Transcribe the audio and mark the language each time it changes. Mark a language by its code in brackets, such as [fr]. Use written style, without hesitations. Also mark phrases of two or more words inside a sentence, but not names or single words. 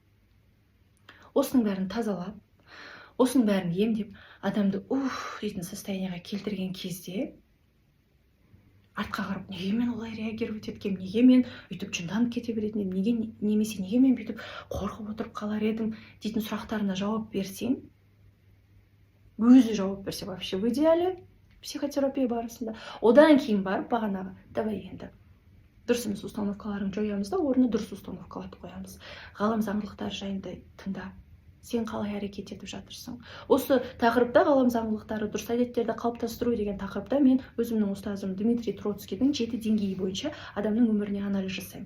[kk] Осының бәрін тазалап, осының бәрін емдеп, адамды дейтін состояниеға келтірген кезде артқа қарап, неге мен олай реагировать еткем, неге мен үйтіп жынданып кете беретін едім, немесе неге мен бүйтіп қорқып отырып қалар едім дейтін сұрақтарына жауап берсең, өзі жауап берсе [ru] вообще в идеале психотерапия [kk] барысында, одан кейін барып бағанағы, давай енді дұрыс емес установкаларын жоямыз да, орнына дұрыс установкаларды қоямыз. Ғалам заңдылықтары жайында тыңда. Сен қалай әрекет етіп жатырсың? Осы тақырыпта ғалам заңдылықтары, дұрыс әдеттерді қалыптастыру деген тақырыпта мен өзімнің ұстазым Дмитрий Троцкийдің 7 деңгейі бойынша адамның өміріне анализ жасаймын.